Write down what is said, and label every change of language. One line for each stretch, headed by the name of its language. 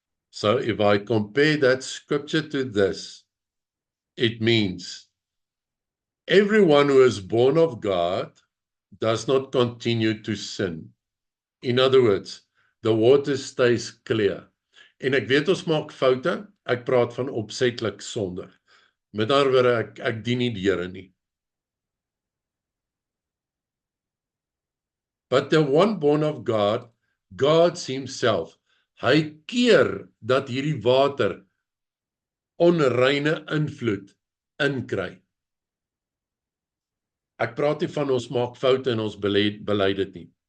English: So if I compare that scripture to this, it means everyone who is born of God does not continue to sin. In other words, the water stays clear.
Afrikaans: En ek weet ons maak foute, ek praat van opsetlik sondig. Met ander woorde, ek dien nie die Here nie.
English: But the one born of God guards himself.
Afrikaans: Hy keer dat hierdie water onreine invloed inkry. Ek praat nie van ons maak foute en ons bely dit nie.